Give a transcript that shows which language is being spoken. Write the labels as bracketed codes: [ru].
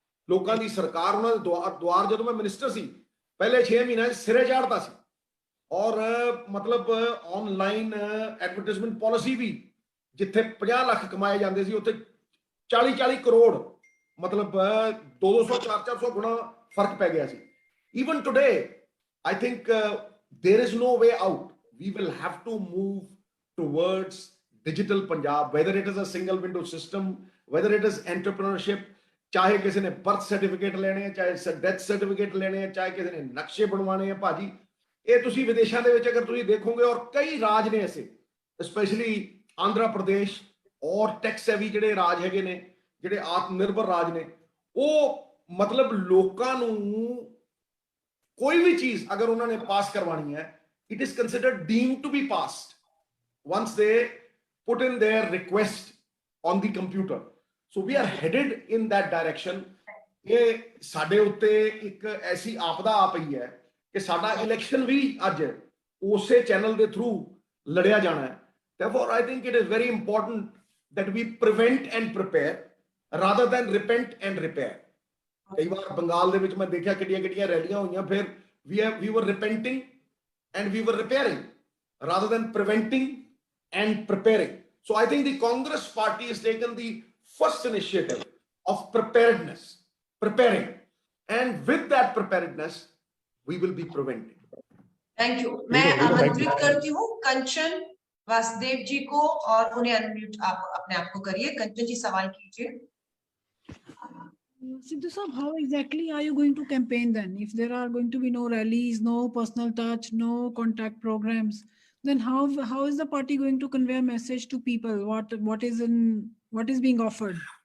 [pa] ਲੋਕਾਂ ਦੀ ਸਰਕਾਰ, ਉਹਨਾਂ ਦੇ ਦੁਆਰ ਜਦੋਂ ਮੈਂ ਮਿਨਿਸਟਰ ਸੀ ਪਹਿਲੇ 6 ਮਹੀਨਿਆਂ 'ਚ ਸਿਰੇ ਚਾੜਦਾ ਸੀ ਔਰ ਮਤਲਬ ਆਨਲਾਈਨ ਐਡਵਰਟਾਈਜ਼ਮੈਂਟ ਪਾਲਿਸੀ ਵੀ, ਜਿੱਥੇ 50 ਲੱਖ ਕਮਾਏ ਜਾਂਦੇ ਸੀ ਉੱਥੇ 40-40 ਕਰੋੜ, ਮਤਲਬ 200-400 ਗੁਣਾ ਫਰਕ ਪੈ ਗਿਆ ਸੀ। [en] Even today, I think there is no way out. We will have to move towards digital Punjab, whether it is a single window system, whether it is entrepreneurship, [pa] ਚਾਹੇ ਕਿਸੇ ਨੇ ਬਰਥ ਸਰਟੀਫਿਕੇਟ ਲੈਣੇ ਆ, ਚਾਹੇ ਡੈਥ ਸਰਟੀਫਿਕੇਟ ਲੈਣੇ ਆ, ਚਾਹੇ ਕਿਸੇ ਨੇ ਨਕਸ਼ੇ ਬਣਵਾਣੇ ਆ। ਭਾਜੀ ਇਹ ਤੁਸੀਂ ਵਿਦੇਸ਼ਾਂ ਦੇ ਵਿੱਚ ਅਗਰ ਤੁਸੀਂ ਦੇਖੋਗੇ, ਔਰ ਕਈ ਰਾਜ ਨੇ ਐਸੇ, ਸਪੈਸ਼ਲੀ ਆਂਧਰਾ ਪ੍ਰਦੇਸ਼ ਔਰ ਟੈਕਸ ਹੈਵੀ ਜਿਹੜੇ ਰਾਜ ਹੈਗੇ ਨੇ, ਜਿਹੜੇ ਆਤਮ ਨਿਰਭਰ ਰਾਜ ਨੇ, ਉਹ ਮਤਲਬ ਲੋਕਾਂ ਨੂੰ ਕੋਈ ਵੀ ਚੀਜ਼ ਅਗਰ ਉਹਨਾਂ ਨੇ ਪਾਸ ਕਰਵਾਣੀ ਹੈ, [en] It is considered deemed to be passed once they put in their request on the computer. So we are headed in that direction. [pa] ਇਹ ਸਾਡੇ ਉੱਤੇ ਇੱਕ ਐਸੀ ਆਪਦਾ ਆ ਪਈ ਹੈ ਕਿ ਸਾਡਾ ਇਲੈਕਸ਼ਨ ਵੀ ਅੱਜ ਉਸੇ ਚੈਨਲ ਦੇ ਥਰੂ ਲੜਿਆ ਜਾਣਾ ਹੈ। [en] Therefore, I think it is very important that we prevent and prepare rather than repent and repair. [pa] ਕਈ ਵਾਰ ਬੰਗਾਲ ਦੇ ਵਿੱਚ ਮੈਂ ਦੇਖਿਆ ਕਿੱਡੀਆਂ ਰੈਲੀਆਂ ਹੋਈਆਂ, ਫਿਰ [en] we were repenting and we were repairing rather than preventing and preparing. So I think the Congress party has taken the first initiative of preparedness, preparing, and with that preparedness we will be preventing. Thank you. [hi] मैं आमंत्रित करती हूँ कंचन वासुदेव जी को और उन्हें unmute आप अपने आप को करिए। कंचन जी सवाल कीजिए। [en] Sidhu Saab, how exactly are you going to campaign then? If there are going to be no rallies, no personal touch, no contact programs, then how is the party going to convey a message to people? What is being offered?